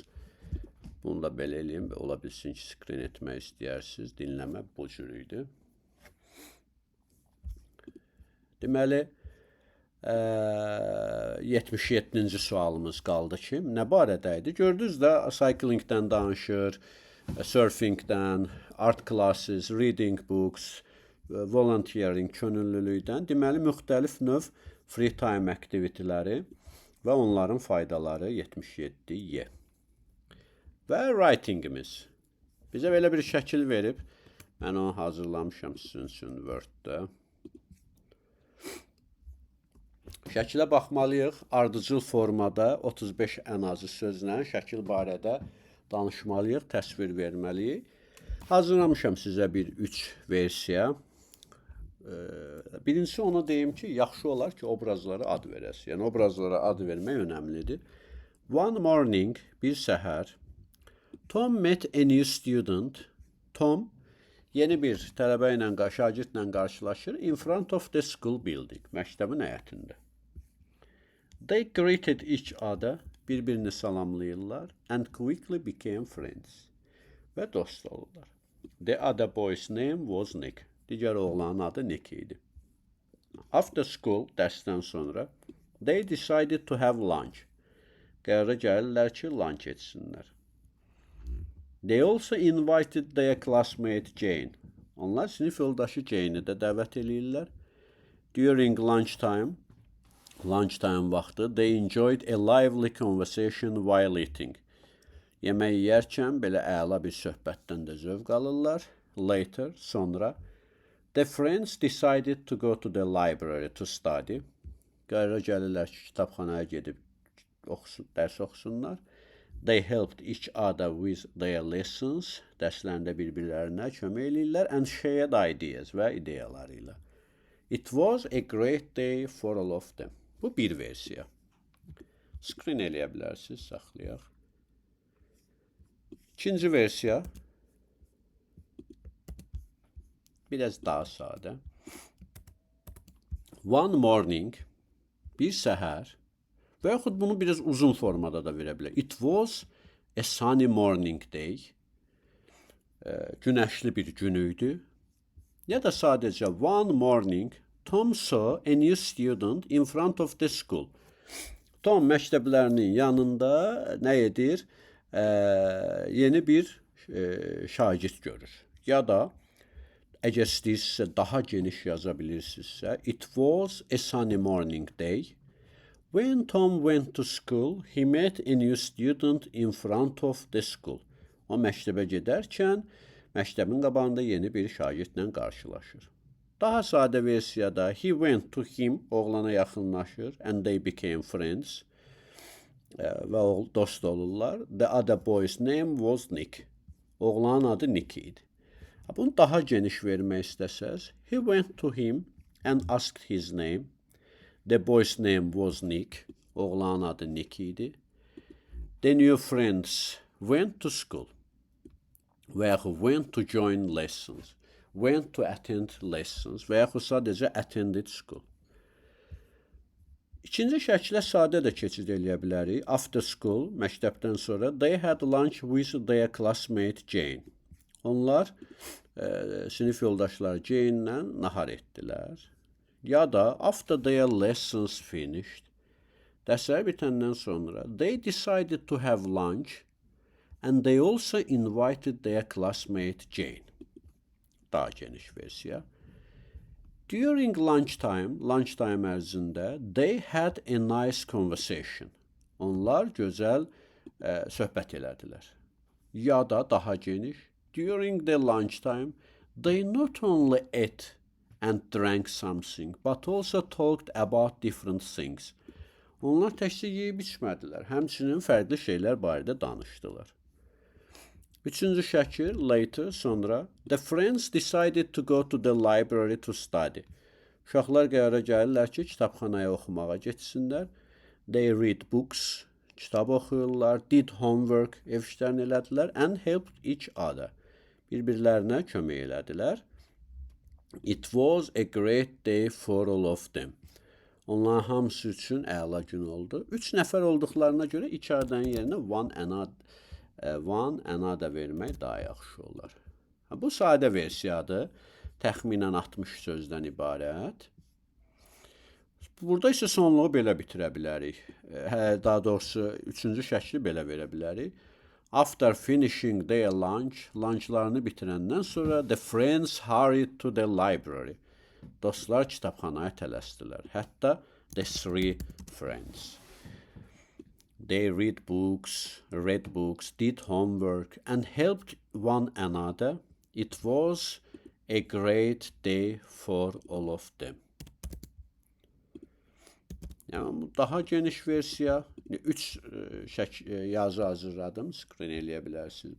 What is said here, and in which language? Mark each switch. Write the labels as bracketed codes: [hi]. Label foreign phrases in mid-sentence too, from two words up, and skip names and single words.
[az] Bunu da belə eləyim, ola bilsin ki, screen etmək istəyirsiniz. Dinləmə bu cür idi. Deməli, 77-ci sualımız qaldı ki, nə barədə idi? Gördünüz də, cyclingdən danışır, surfingdən, [en] art classes, reading books, volunteering, [az] könüllülükdən. Deməli, müxtəlif növ [en] free time [az] aktivitetləri və onların faydaları 77-yə. Və writingimiz. Bizə belə bir şəkil verib. Mən onu hazırlamışam sizin üçün Word-də. Şəkilə baxmalıyıq. Ardıcıl formada 35 ən azı sözlə şəkil barədə danışmalıyıq, təsvir verməliyik. Hazırlamışam sizə bir 3 versiya. Birincisi onu deyim ki, yaxşı olar ki, obrazlara ad verəsiz. Yəni, obrazlara ad vermək önəmlidir. [en] One morning, [az] bir səhər, [en] Tom met a new student. [az] Tom yeni bir tələbə ilə, şagirdlə qarşılaşır. [en] In front of the school building. [az] Məktəbin həyətində. [en] They greeted each other. [az] Bir-birini salamlayırlar. [en] And quickly became friends. [az] Və dost olurlar. [en] The other boy's name was Nick. [az] Digər oğlanın adı Nick idi. [en] After school, [az] dərsdən sonra, [en] they decided to have lunch. [az] Qərara gəlirlər ki, lunch etsinlər. [en] They also invited their classmate Jane. [az] Onlar sinif yoldaşı Jane'i də dəvət edirlər. [en] During lunchtime vaxtı, they enjoyed a lively conversation while eating. [az] Yemək yeyərkən belə əla bir söhbətdən də zövq alırlar. [en] Later, sonra, the friends decided to go to the library to study. [az] Qərara gəlirlər ki, kitabxanaya gedib dərs oxusunlar. [en] They helped each other with their lessons. [az] Dərslərində bir-birlərinə kömək edirlər. [en] And shared ideas [az] və ideyalarıyla. [en] It was a great day for all of them. [az] Bu bir versiya. Screen eləyə bilərsiniz, saxlayaq. İkinci versiya. Biraz daha sadə. One morning, bir səhər, və yaxud bunu biraz uzun formada da verə bilər. [en] It was a sunny morning day. [az] Günəşli bir gün idi. Ya da sadəcə [en] one morning, Tom saw a new student in front of the school. [az] Tom məktəblərinin yanında nə edir? Yeni bir şagird görür. Ya da əgər istəyirsinizsə daha geniş yaza bilirsinizsə, [en] it was a sunny morning day. When Tom went to school, he met a new student in front of the school. [az] O məktəbə gedərkən, məktəbin qabağında yeni bir şagirdlə qarşılaşır. Daha sadə versiyada, [en] he went to him, [az] oğlana yaxınlaşır, [en] and they became friends. [az] Və dost olurlar. [en] The other boy's name was Nick. [az] Oğlanın adı Nick idi. Bunu daha geniş vermək istəsəz, [en] he went to him and asked his name. The boy's name was Nick. [az] Oğlanın adı Nick idi. [en] The new friends went to school. [az] Və yaxud [en] went to join lessons. Went to attend lessons. [az] Və yaxud sadəcə [en] attended school. [az] İkinci şəkilə sadə də keçid eləyə bilərik. [en] After school, [az] məktəbdən sonra, [en] they had lunch with their classmate Jane. [az] Onlar sinif yoldaşları Jane-lə nahar etdilər. Ya da [en] after their lessons finished, [az] dərsləri bitəndən sonra, [en] they decided to have lunch and they also invited their classmate Jane. [az] Daha geniş versiya. [en] During lunchtime ərzində, they had a nice conversation. [az] Onlar gözəl söhbət elədilər. Ya da daha geniş, [en] during the lunchtime, they not only ate and drank something, but also talked about different things. [az] Onlar təkcə yeyib içmədilər, həmçinin fərqli şeylər barədə danışdılar. Üçüncü şəkil, later, sonra, [en] the friends decided to go to the library to study. [az] Uşaqlar qərara gəlirlər ki, kitabxanaya oxumağa getsinlər. [en] They read books, [az] kitab oxuyurlar, [en] did homework, [az] ev işlərini elədilər, [en] and helped each other. [az] Bir-birlərinə kömək elədilər. [en] It was a great day for all of them. [az] Onların hamısı üçün əla gün oldu. 3 nəfər olduqlarına görə iki adın yerinə [en] one another [az] vermək daha yaxşı olar. Bu sadə versiyadır. Təxminən 60 sözdən ibarət. Burada isə sonluğu belə bitirə bilərik. Daha doğrusu üçüncü şəkli belə verə bilərik. [en] After finishing their lunch, [az] lunchlarını bitirəndən sonra [en] the friends hurried to the library. [az] Dostlar kitabxanaya tələsdilər. [en] Hətta the three friends. They read books, did homework, and helped one another. It was a great day for all of them. [az] Yəni, daha geniş versiya, 3 yazı hazırladım, skrin eləyə bilərsiniz.